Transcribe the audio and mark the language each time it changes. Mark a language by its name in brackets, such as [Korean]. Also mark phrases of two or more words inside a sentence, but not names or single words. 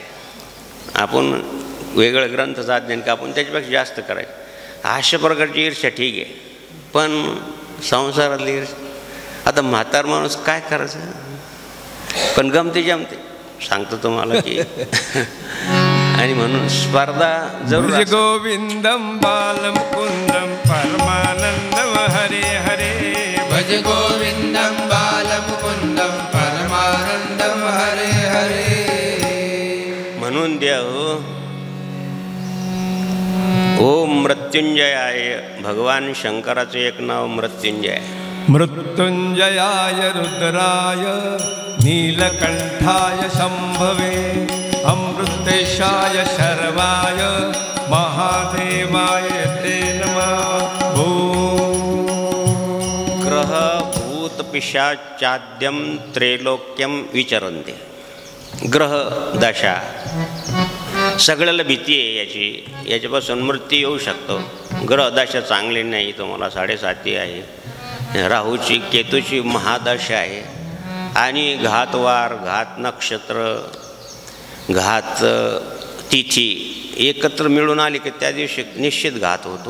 [Marathi] आपण वेगळं ग्रंथाचं अध्ययन का आपण त्याच्यापेक्षा जास्त करायचं. अशा प्रकारची ईर्ष्या ठीक आहे. पण संसारातली ईर्ष्या आता म्हातार माणूस काय करायचं. पण गमते जमते सांगतो तुम्हाला की आणि म्हणून स्पर्धा जरूर. [Sanskrit] गोविंदम बालम कुंदम परमानंदम हरे हरे. भज गोविंदम बालम कुंदम परमानंदम हरे हरे. [Marathi] म्हणून द्या हो. [Sanskrit] ओम मृत्युंजयाय. [Marathi] भगवान शंकराचं एक नाव मृत्युंजय. [Sanskrit] मृत्युंजयाय रुद्राय नीलकंठाय शंभवे अमृतेशाय शर्वाय महादेवाय ते नमः. ग्रह भूत पिशाचाद्यम त्रैलोक्यम विचरन्ते. [Marathi] ग्रह दशा सगळ्याला भीती आहे याची. याच्यापासून मृत्यू येऊ शकतो. ग्रह दशा चांगली नाही. तुम्हाला 7.5 आहे. राहूची केतूची महादशा आहे. आणि घातवार घात नक्षत्र घात तिथी एकत्र मिळून आली की त्या दिवशी निश्चित घात होतो.